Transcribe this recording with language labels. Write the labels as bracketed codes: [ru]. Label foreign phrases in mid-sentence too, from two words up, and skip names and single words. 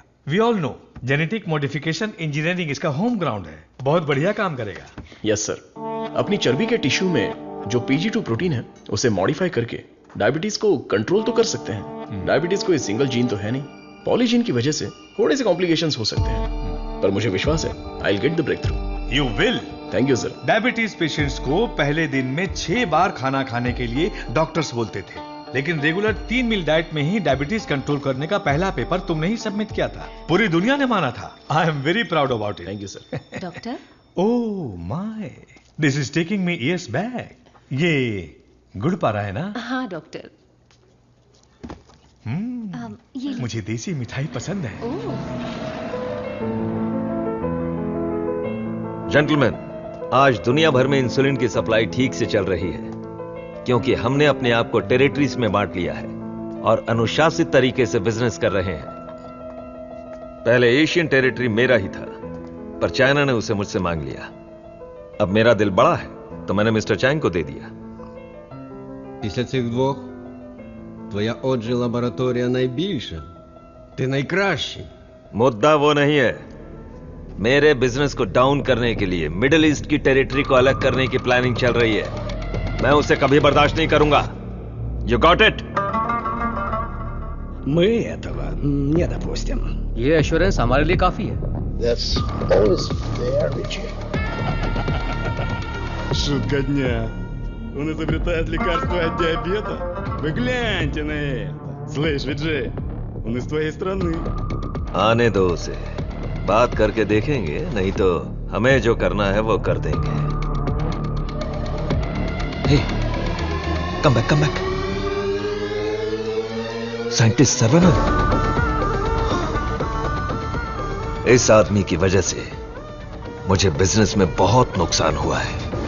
[en] We all know genetic modification engineering [hi] इसका [en] home ground [hi] है। बहुत बढ़िया काम करेगा। [en] Yes sir. [hi] अपनी चर्बी के टिश्यू में जो PG2 प्रोटीन है उसे मॉडिफाई करके डायबिटीज को कंट्रोल तो कर सकते हैं। डायबिटीज कोई [en] single gene [hi] तो है नहीं, पॉलीजीन की वजह से थोड़े से कॉम्प्लिकेशंस हो सकते हैं, पर मुझे विश्वास है [en] I will get the break through. You will. Thank you sir. diabetes patients [hi] को पहले दिन में 6 बार खाना खाने के लिए डॉक्टर्स बोलते थे, लेकिन [en] regular 3 meal diet [hi] में ही [en] diabetes control [hi] करने का पहला पेपर तुमने ही सबमिट किया था। पूरी दुनिया ने माना था। [en] I am very proud about it. Thank you sir. डॉक्टर, Oh my, this is taking me years back. [hi] ये गुड़ पारा है ना? हाँ डॉक्टर। मुझे देसी मिठाई पसंद है। जेंटलमैन, आज दुनिया भर में इंसुलिन की सप्लाई ठीक से चल रही है, क्योंकि हमने अपने आप को टेरिटरीज में बांट लिया है और अनुशासित तरीके से बिजनेस कर रहे हैं। पहले [en] Asian territory [hi] मेरा ही था, पर चाइना ने उसे मुझसे मांग लिया। अब मेरा दिल बड़ा है तो मैंने मिस्टर चैंग को दे दिया। [uk] Після цих двох твоя отже лабораторія найбільша. Ти найкращий. [hi] मुद्दा वो नहीं है। मेरे बिजनेस को डाउन करने के लिए मिडिल ईस्ट की टेरिटरी को अलग करने की प्लानिंग चल रही है। मैं उसे कभी बर्दाश्त नहीं करूंगा। [en] You got it? [ru] Мы этого не допустим. [hi] ये एश्योरेंस हमारे लिए काफी है। [en] That's always fair, Richie. [ru] Шутка дня. Он изобретает лекарство от диабета? Вы гляньте на это. Слышь, Виджей, он из твоей страны. [hi] आने दो उसे, बात करके देखेंगे, नहीं तो हमें जो करना है वो कर देंगे। [en] Hey, come back. [hi] साइंटिस्ट सर्वनन। इस आदमी की वजह से मुझे बिजनेस में बहुत नुकसान हुआ है।